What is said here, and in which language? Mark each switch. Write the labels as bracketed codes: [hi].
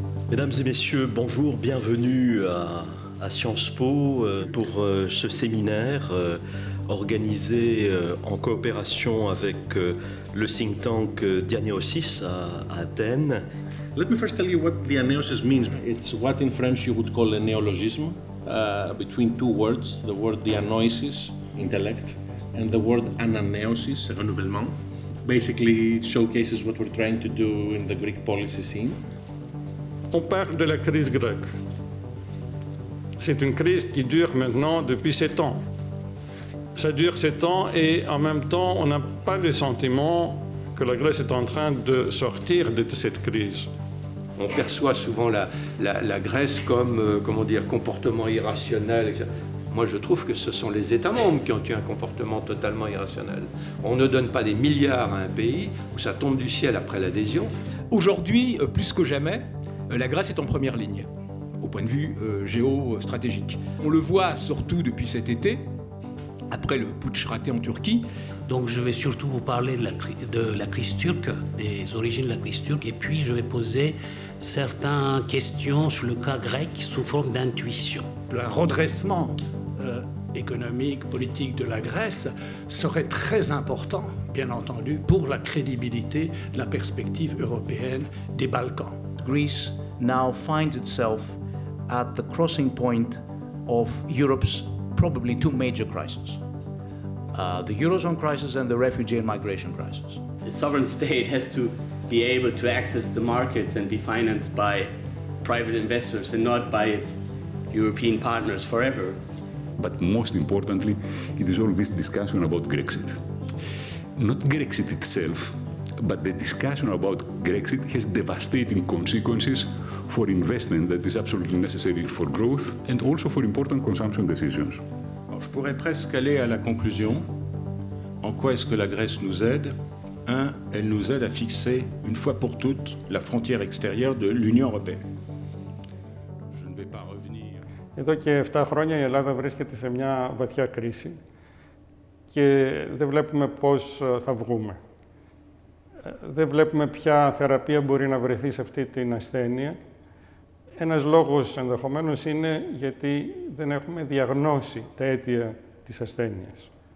[fr] Mesdames et messieurs, bonjour, bienvenue à Sciences Po pour ce séminaire organisé en coopération avec le think tank Diagnosis à Athènes. [en] Let me first tell you what the Diagnosis means. It's what in French you would call a neologism between two words, the word diagnosis, intellect, and the word ananaeosis, renouvellement. Basically, it showcases what we're trying to do in the Greek policy scene. [fr] On parle de la crise grecque. C'est une crise qui dure maintenant depuis 7 ans. Ça dure 7 ans et en même temps, on n'a pas le sentiment que la Grèce est en train de sortir de cette crise. On perçoit souvent la Grèce comme, comportement irrationnel, etc. Moi, je trouve que ce sont les États membres qui ont eu un comportement totalement irrationnel. On ne donne pas des milliards à un pays où ça tombe du ciel après l'adhésion. Aujourd'hui, plus que jamais, la Grèce est en première ligne, au point de vue géostratégique. On le voit surtout depuis cet été, après le putsch raté en Turquie. Donc je vais surtout vous parler de la crise turque, des origines de la crise turque, et puis je vais poser certaines questions sur le cas grec sous forme d'intuition. Le redressement économique, politique de la Grèce serait très important, bien entendu, pour la crédibilité de la perspective européenne des Balkans. [en] Greece now finds itself at the crossing point of Europe's probably two major crises. The Eurozone crisis and the refugee and migration crisis. The sovereign state has to be able to access the markets and be financed by private investors and not by its European partners forever. But most importantly, it is all this discussion about Grexit. Not Grexit itself, but the discussion about Grexit has devastating consequences for investment that is absolutely necessary for growth and also for important consumption decisions. [fr] Alors, je pourrais presque aller à la conclusion. En quoi est-ce que la Grèce nous aide? Elle nous aide à fixer une fois pour toutes la frontière extérieure de l'Union européenne. Je ne vais pas revenir. [el] Εδώ και 7 χρόνια η Ελλάδα βρίσκεται σε μια βαθιά κρίση και δεν βλέπουμε πώς θα βγούμε. Δεν βλέπουμε ποια θεραπεία μπορεί να βρεθεί σε αυτή την ασθένεια. Ένας λόγος ενδεχομένως είναι γιατί δεν έχουμε διαγνώσει τα αίτια της ασθένειας.